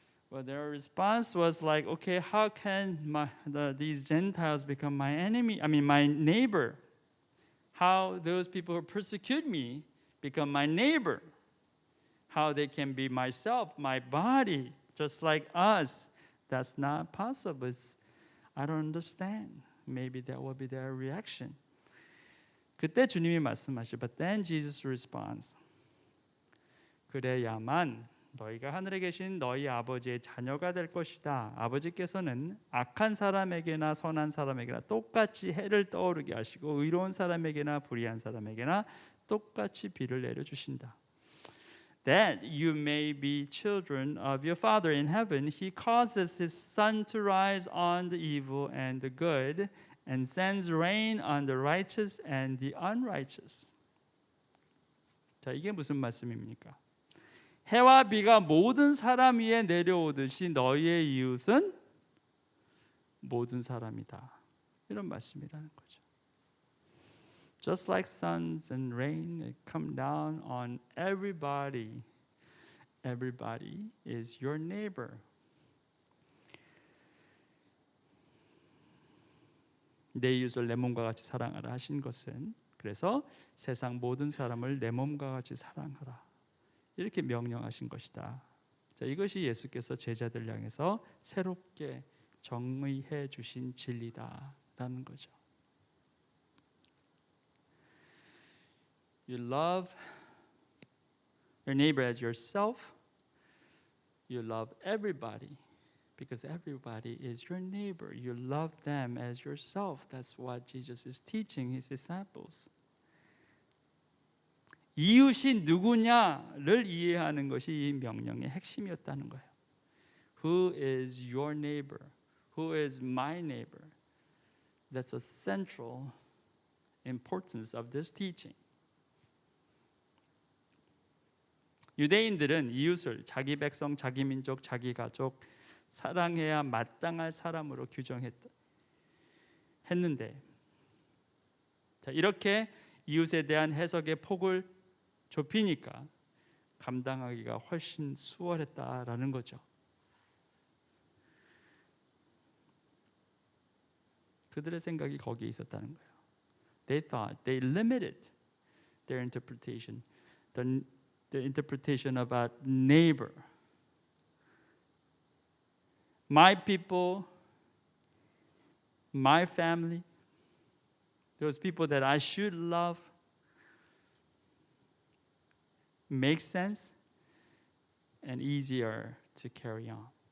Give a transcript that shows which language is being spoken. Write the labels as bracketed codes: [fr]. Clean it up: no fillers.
[en] Well, their response was like, okay, how can these Gentiles become my enemy? I mean, my neighbor. How those people who persecute me become my neighbor? How they can be myself, my body, just like us? That's not possible. I don't understand. Maybe that will be their reaction. [ko] 그때 주님이 말씀하시죠. [en] But then Jesus responds. [ko] 그래야만 너희가 하늘에 계신 너희 아버지의 자녀가 될 것이다. 아버지께서는 악한 사람에게나 선한 사람에게나 똑같이 해를 떠오르게 하시고 의로운 사람에게나 불의한 사람에게나 똑같이 비를 내려 주신다. [en] That you may be children of your Father in heaven. He causes his sun to rise on the evil and the good and sends rain on the righteous and the unrighteous. [ko] 자, 이게 무슨 말씀입니까? 해와 비가 모든 사람 위에 내려오듯이 너희의 이웃은 모든 사람이다. 이런 말씀이라는 거죠. [en] Just like suns and rain come down on everybody. Everybody is your neighbor. [ko] 내 이웃을 내 몸과 같이 사랑하라 하신 것은 그래서 세상 모든 사람을 내 몸과 같이 사랑하라. 이렇게 명령하신 것이다. 자, 이것이 예수께서 제자들 향해서 새롭게 정의해 주신 진리다라는 거죠. [en] You love your neighbor as yourself. You love everybody because everybody is your neighbor. You love them as yourself. That's what Jesus is teaching his disciples. [ko] 이웃이 누구냐를 이해하는 것이 이 명령의 핵심이었다는 거예요. [en] Who is your neighbor? Who is my neighbor? That's a central importance of this teaching. [ko] 유대인들은 이웃을 자기 백성, 자기 민족, 자기 가족 사랑해야 마땅할 사람으로 규정했는데 자, 이렇게 이웃에 대한 해석의 폭을 좁히니까 감당하기가 훨씬 수월했다라는 거죠. 그들의 생각이 거기에 있었다는 거예요. [en] They thought they limited their interpretation. The interpretation about neighbor. My people, my family, those people that I should love, makes sense and easier to carry on.